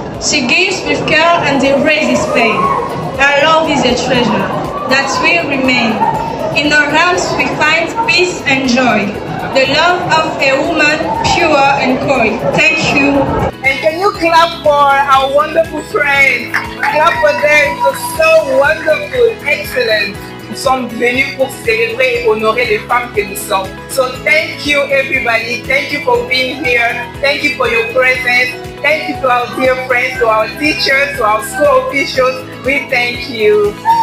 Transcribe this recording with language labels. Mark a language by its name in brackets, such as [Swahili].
[English] She gives with care and erases pain. Her love is a treasure that will remain. In her arms we find peace and joy. The love of a woman, pure and coy. Thank you. And can you clap for our wonderful friends? Clap for them, it was so wonderful, excellent. [French] Nous sommes venus pour célébrer et honorer les femmes que nous sommes. [English] So thank you everybody, thank you for being here, thank you for your presence, thank you to our dear friends, to our teachers, to our school officials, we thank you.